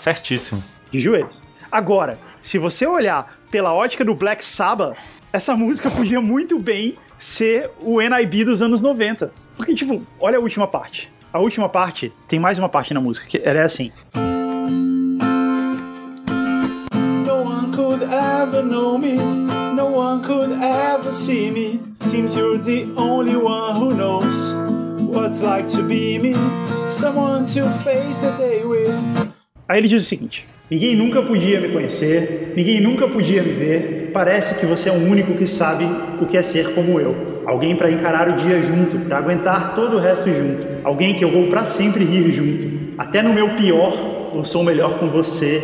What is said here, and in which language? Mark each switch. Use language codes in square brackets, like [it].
[pt] Certíssimo. De joelhos. Agora, se você olhar pela ótica do Black Sabbath, essa música podia muito bem ser o NIB dos anos 90. Porque, tipo, olha a última parte. A última parte, tem mais uma parte na música, que ela é assim. [en] No one could ever know me, no one could ever see me. Seems you're the only one who knows what it's like to be me. Someone to face the day with. [pt] Aí ele diz o seguinte: Ninguém nunca podia me conhecer, ninguém nunca podia me ver. Parece que você é o único que sabe o que é ser como eu. Alguém para encarar o dia junto, para aguentar todo o resto junto. Alguém que eu vou para sempre rir junto. Até no meu pior, eu sou melhor com você.